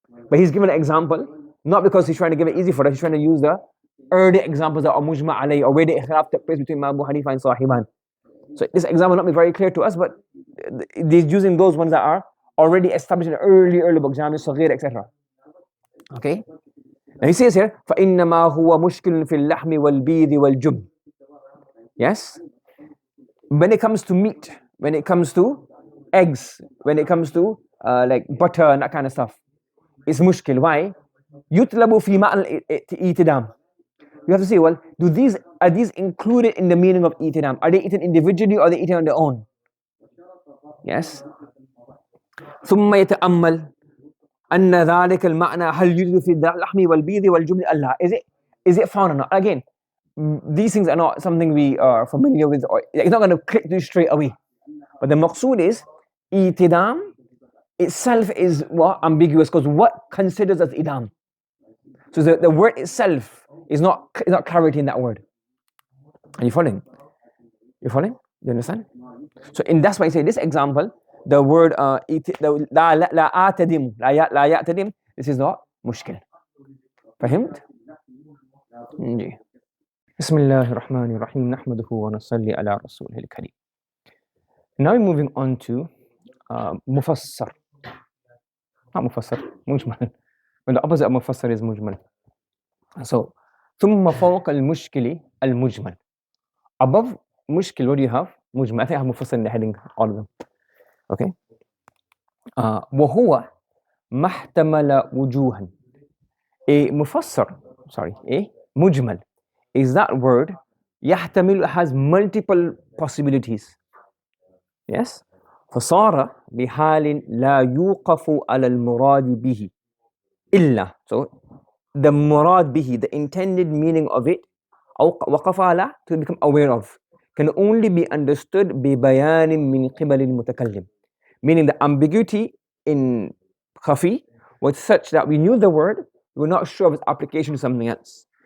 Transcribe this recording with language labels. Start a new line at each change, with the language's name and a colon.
English: But he's given an example, not because he's trying to give it easy for us, he's trying to use the early examples that are mujma' alayh, or where the ikhlaf took place between Abu Hanifa and Sahiban. So this example will not be very clear to us, but he's using those ones that are already established in the early books, Jami' Saghir, etc. Okay? Now he says here,
Arabic: فَإِنَّمَا هُوَ مُشْكِلٌ فِي اللَّحْمِ وَالْبِيضِ وَالْجُبْنِ.
English: Yes? When it comes to meat, when it comes to eggs, when it comes to like butter and that kind of stuff, it's mushkil. Why?
Arabic: يُطْلَبُ فِي مَعْنَ الْإِتِدَامِ.
English: You have to say, well, are these included in the meaning of itidam? Are they eaten individually or are they eaten on their own?
Arabic: Yes? ثُمَّ يَتَأَمَّلْ أَنَّ ذَلِكَ الْمَعْنَى هَلْ يُوجَدُ فِي اللَّحْمِ وَالْبِيضِ وَالْجُبْنِ أَلَّا.
English: Is it found or not? Again, these things are not something we are familiar with, or it's not going to click to you straight away. But the maqsood is, itidam itself is what? Ambiguous, because what considers as idam? So the word itself is not clarity in that word. Are you following? You following? You understand? So that's why I say this example, the word la ya'tadim, this is not mushkil.
Arabic: فهمت؟ بسم الله الرحمن الرحيم نحمده ونصلي على رسوله الكريم.
English: Now we're moving on to mufassar. Not mufassar, mujmal. When the opposite of mufassar is mujmal. So,
Arabic: ثم فوق المشكل المجمل.
English: Above mushkil, what do you have?
Arabic: مجمل.
English: I think I have مفصل in the heading, all of them.
Arabic: Okay. وهو ما احتمل وجوها.
English: A مفسر, a مجمل is that word يحتمل, has multiple possibilities. Yes.
Arabic: فصار بحال لا يوقف على المراد به إلا.
English: So the murad bihi, the intended meaning of it,
Arabic: أو وقف على,
English: to become aware of, can only be understood
Arabic: ببيان من قبل المتكلم.
English: Meaning the ambiguity in Khafi was such that we knew the word, we were not sure of its application to something else.